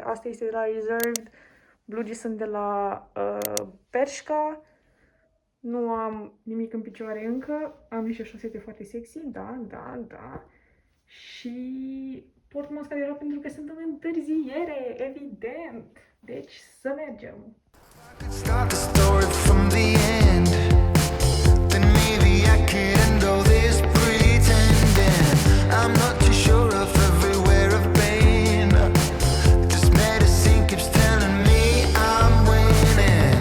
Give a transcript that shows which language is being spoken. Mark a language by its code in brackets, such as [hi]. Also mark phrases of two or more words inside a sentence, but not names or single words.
[ro] Asta este de la Reserved. Blugii sunt de la Bershka. Nu am nimic în picioare încă. Am niște șosete foarte sexy. Da. Și port masca de rost pentru că sunt în întârziere, evident. Deci să mergem. [en] Start the story from the end. Then maybe I could end all this pretending. I'm not too sure of everywhere I've been. This medicine keeps telling me I'm winning.